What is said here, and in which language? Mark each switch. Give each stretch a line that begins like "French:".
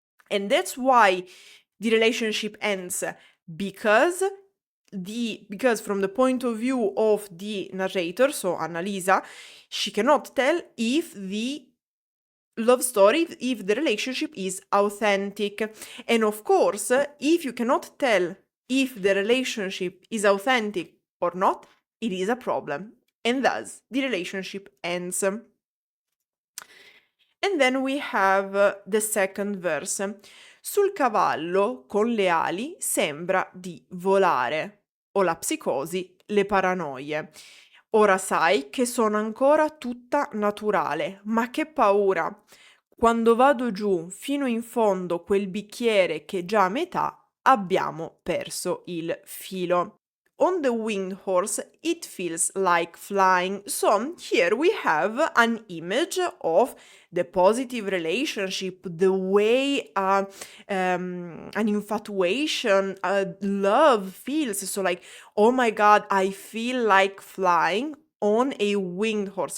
English: And that's why the relationship ends, because from the point of view of the narrator, so Annalisa, she cannot tell if the love story, if the relationship is authentic. And of course, if you cannot tell if the relationship is authentic or not, it is a problem. And thus, the relationship ends. And then we have the second verse.
Italian: Sul cavallo con le ali sembra di volare. Ho la psicosi, le paranoie. Ora sai che sono ancora tutta naturale, ma che paura. Quando vado giù fino in fondo quel bicchiere che già a metà, abbiamo perso il filo.
English: On the winged horse, it feels like flying. So here we have an image of the positive relationship, the way an infatuation, love feels. So like, oh my God, I feel like flying on a winged horse.